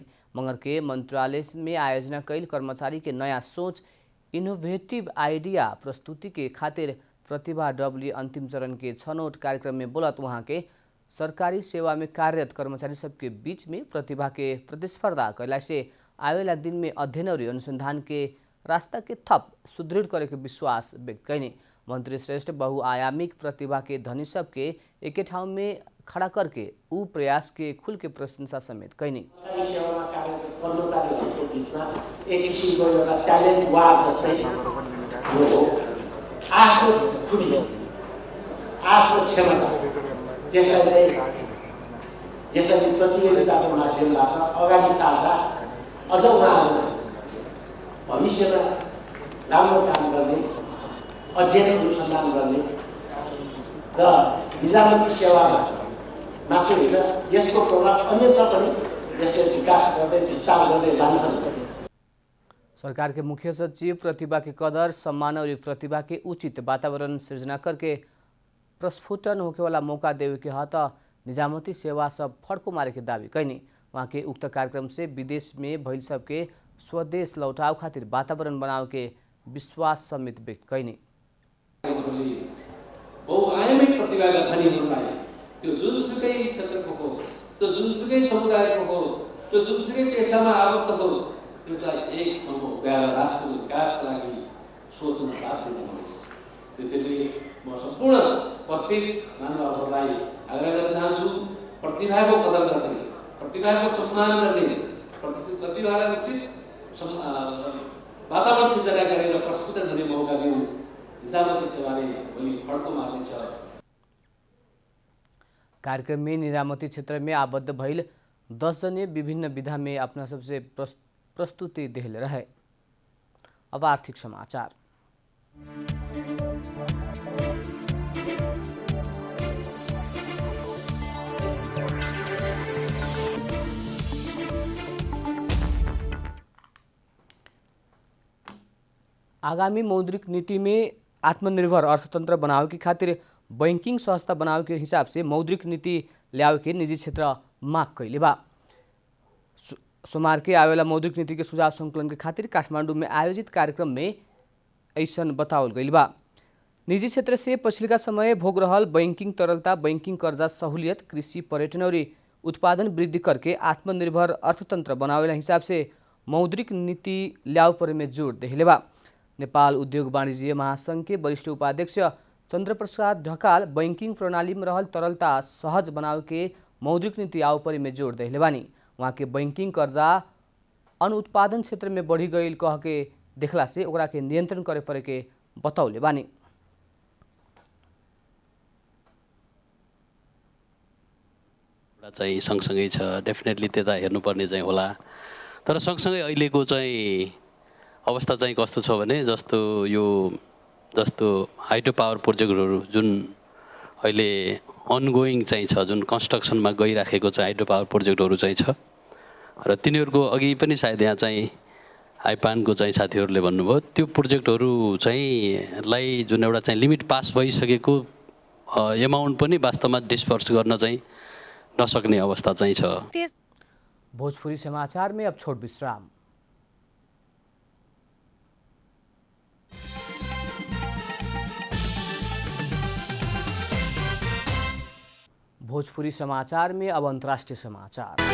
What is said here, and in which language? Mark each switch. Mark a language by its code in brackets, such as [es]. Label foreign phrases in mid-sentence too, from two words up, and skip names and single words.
[bho] मंगर के मंत्रालय में आयोजना कैल कर्मचारी के नया सोच [en] innovative idea [bho] प्रस्तुति के खातिर प्रतिभा डब्ल्यू अंतिम चरण के छनौट कार्यक्रम में बोलत वहाँ के सरकारी सेवा में कार्यरत कर्मचारी सबके बीच में प्रतिभा के प्रतिस्पर्धा कैला से आवेला दिन में अध्ययन और अनुसंधान के रास्ता के थप सुदृढ़ करे के विश्वास व्यक्त कैनी। मंत्री श्रेष्ठ बहुआयामिक प्रतिभा के धनी सबके एके ठाउँ में खड़ा करके ऊ प्रयास के खुल के प्रशंसा समेत कैनी। [ne] कर्मचारीहरूको बिचमा एक किसिमको एउटा [en] talent war [ne] जस्तै यो हो। आफ्नो खुबी आफ्नो क्षमता त्यसलाई यसरी प्रतियोगिताको माध्यमबाट अगाडि सार्दा अझ उहाँहरूलाई भविष्यमा राम्रो काम गर्ने अध्ययन अनुसन्धान गर्ने र निजामती सेवामा मात्रै होइन यसको प्रभाव अन्यत्र पनि यसले विकास गर्दै विस्तार गर्दै लान्छन्। [bho] सरकार के मुख्य सचिव प्रतिभा के कदर सम्मान और प्रतिभा के उचित वातावरण सृजना करके प्रस्फुटन होके वाला मौका देवे के हत निजामती सेवा सब फड़को मारे के दावी कैनी। वहाँ के उक्त कार्यक्रम से विदेश में भइल सबके स्वदेश लौटाव खातिर वातावरण बनाव के विश्वास समेत व्यक्त कैनी। [ne] बहुआयामिक प्रतिभाका धनीहरूलाई त्यो जुनसुकै क्षेत्रको होस्, त्यो जुनसुकै समुदायको होस्, त्यो जुनसुकै पेसामा आबद्ध होस्, त्यसलाई एक ठाउँमा उभ्याएर राष्ट्रको विकासका लागि सोच्न बाध्य बनाउँछ। त्यसैले म सम्पूर्ण उपस्थित महानुभावहरूलाई आग्रह गर्न चाहन्छु, प्रतिभाको कदर गर्ने, प्रतिभाको सम्मान गर्ने, प्रतिभालाई उचित वातावरण सृजना गरेर प्रस्फुटन हुने मौका दिनु निजामती सेवाले भोलि फड्को मार्नेछ। [bho] कार्यक्रम में निजामती क्षेत्र में आबद्ध भइल 10 जने विभिन्न विधा में अपना सबसे प्रस्तुति देहले रहे। अब आर्थिक समाचार। आगामी मौद्रिक नीति में आत्मनिर्भर अर्थतंत्र बनावे की खातिर बैंकिंग संस्था बनावे के हिसाब से मौद्रिक नीति ल्यावे के निजी क्षेत्र माग कैले बा। सोमवार के आवेला मौद्रिक नीति के सुझाव संकलन के खातिर काठमांडू में आयोजित कार्यक्रम में ऐसन बतावल गइल बा। निजी क्षेत्र से पछिल्का समय भोग रहल बैंकिंग तरलता, बैंकिंग कर्जा सहूलियत, कृषि पर्यटन और उत्पादन वृद्धि करके आत्मनिर्भर अर्थतंत्र बनावेला हिसाब से मौद्रिक नीति ल्याव परे में जोड़ देहले बा। नेपाल उद्योग वाणिज्य महासंघ के वरिष्ठ उपाध्यक्ष चंद्रप्रसाद ढकाल बैंकिंग प्रणाली में रहल तरलता सहज बनावे के मौद्रिक नीति आव परे में जोड़ देहले बानी। वहाँ के बैंकिंग कर्जा अनुत्पादन क्षेत्र में बढ़ी गई कह के देखला से ओकरा के नियंत्रण करे परे के बतौले बानी। [ne] चाहिँ सँगसँगै छ, डेफिनेटली त्यता हेर्नुपर्ने चाहिँ होला। तर सँगसँगै अहिलेको चाहिँ अवस्था चाहिँ कस्तो छ भने जस्तो [en] hydro power [ne] प्रोजेक्टहरू जुन अहिले अनगोइङ चाहिँ छ, जुन कन्स्ट्रक्सनमा गइराखेको चाहिँ [en] hydro power [ne] प्रोजेक्टहरू चाहिँ छ र तिनीहरूको अघि पनि सायद यहाँ चाहिँ आइपानको चाहिँ साथीहरूले भन्नुभयो त्यो प्रोजेक्टहरू चाहिँ लाई जुन एउटा चाहिँ लिमिट पास भइसकेको एमाउन्ट पनि वास्तवमा डिस्पर्स गर्न चाहिँ नसक्ने अवस्था चाहिँ छ। [bho] भोजपुरी समाचार में अब छोट विश्राम। भोजपुरी समाचार में अब अंतर्राष्ट्रीय समाचार।